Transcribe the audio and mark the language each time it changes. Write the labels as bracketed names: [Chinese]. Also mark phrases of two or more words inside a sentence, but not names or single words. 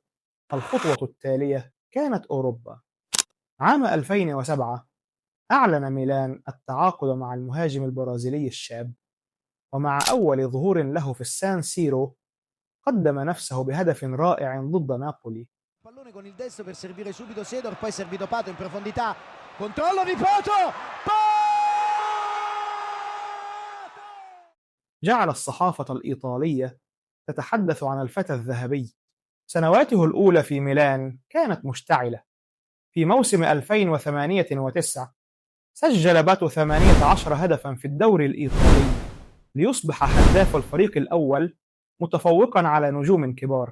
[Arabic] الخطوة التالية كانت أوروبا. عام 2007 أعلن ميلان التعاقد مع المهاجم البرازيلي الشاب، ومع أول ظهور له في السان سيرو قدم نفسه بهدف رائع ضد نابولي. [Italian] Pallone con il destro per servire subito Sedor, poi servito Pato in profondità, controllo di Pato. [Arabic] جعل الصحافة الإيطالية تتحدث عن الفتى الذهبي. سنواته الأولى في ميلان كانت مشتعلة. في موسم 2008-09 سجل باتو 18 هدفا في الدوري الإيطالي، ليصبح هداف الفريق الأول متفوقا على نجوم كبار.